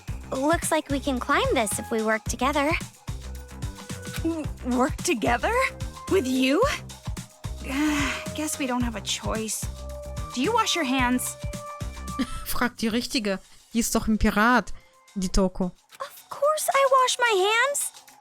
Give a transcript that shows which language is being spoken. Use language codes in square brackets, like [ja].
[en] Looks like we can climb this if we work together. Work together? With you? Guess we don't have a choice. Do you wash your hands? [de] Fragt die Richtige. Die ist doch ein Pirat, die Toko. [en] Of course I wash my hands.